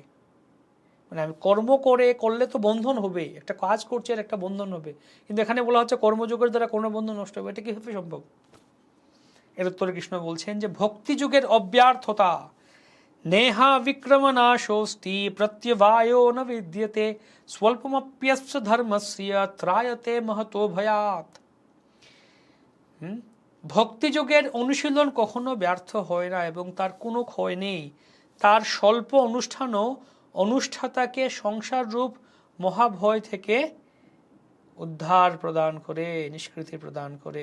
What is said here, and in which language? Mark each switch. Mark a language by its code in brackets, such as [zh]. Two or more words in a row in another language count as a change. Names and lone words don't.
[bn] মানে আমি কর্ম করলে তো বন্ধন হবে, একটা কাজ করছে আর একটা বন্ধন হবে, কিন্তু এখানে বলা হচ্ছে কর্মযোগের দ্বারা কর্মবন্ধন নষ্ট হবে, এটা কিভাবে সম্ভব? এর উত্তরে কৃষ্ণ বলছেন যে ভক্তিযুগের অব্যর্থতা [sa] নেহা বিক্রমনাশোস্তি প্রত্যবায়ো ন বিদ্যতে স্বল্পমপ্যস্য ধর্মস্য ত্রায়তে মহতো ভয়াৎ। [bn] ভক্তিযোগের অনুশীলন কখনো ব্যর্থ হয় না এবং তার কোনো ক্ষয় নেই। তার স্বল্প অনুষ্ঠানও অনুষ্ঠাতাকে সংসার রূপ মহাভয় থেকে উদ্ধার প্রদান করে, নিষ্কৃতি প্রদান করে।